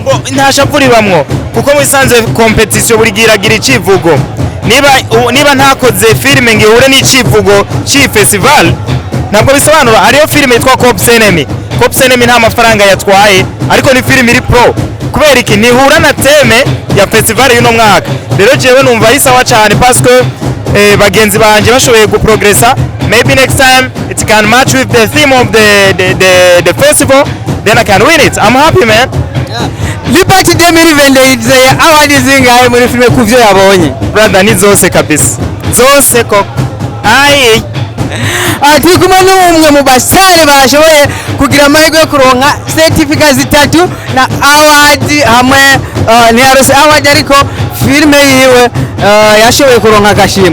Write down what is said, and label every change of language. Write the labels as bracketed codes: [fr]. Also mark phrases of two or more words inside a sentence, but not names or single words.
[rn] nta shavu ribamwo kuko mwisanze competition buri giragira icivugo niba ntakoze filime ngihure n'icivugo ci festival ntabwo bisobanura ariyo filime yitwa Cops Enemy Cop Cinema nta mafaranga yatwaye ariko ni film iri pro kubera iki nihura na teme ya festival y'uno mwaka. Rero jewe numva ari sawa cyane [fr] parce que [rn] bagenzi banje bashoboye guprogressa. [en] Maybe next time it can match with the theme of the festival, then I can win it. I'm happy, man. [rn] Liberty 2020 award zingahe muri filme kuvyo yabonye? Brother ni zose kabisa. Zose ko. Ai. Ati kumwe n'umwe mu basare bashoboye kugira amahirwe yo kuronka certificate zitatu na award hamwe ni Arose award ariko filme yiwe yashoboye kuronka agashimwe.